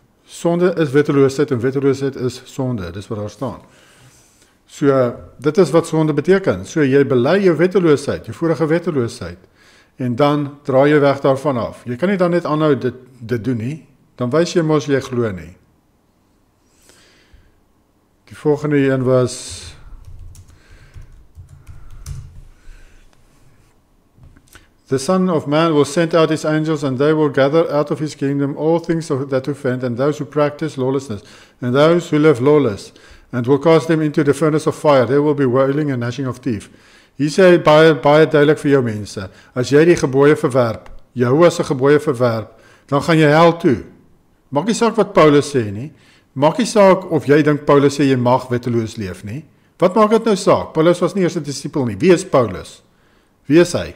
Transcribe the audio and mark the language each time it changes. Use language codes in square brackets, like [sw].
[af] Sonde is wetteloosheid en wetteloosheid is sonde. Dis wat daar staan. So, dit is wat sonde beteken. So, jy bely jou wetteloosheid, jou vorige wetteloosheid, en dan draai jy weg daarvan af. Jy kan nie dan net aanhou dit doen nie, dan wys jy mos jy glo nie. Die volgende een was [en] The Son of Man will send out his angels, and they will gather out of his kingdom all things that offend, and those who practice lawlessness, and those who live lawless, and will cast them into the furnace of fire. There will be wailing and gnashing of teeth. [af] Hier sê baie duidelik vir jou mense, as jy die gebooie verwerp, Jehovah se gebooie verwerp, dan gaan jy hel toe. Maak nie saak wat Paulus sê nie, maak nie saak of jy dink Paulus sê jy mag wetteloos leef nie. Wat maak dit nou saak? Paulus was nie eers 'n disipel nie. Wie is Paulus? Wie is hy?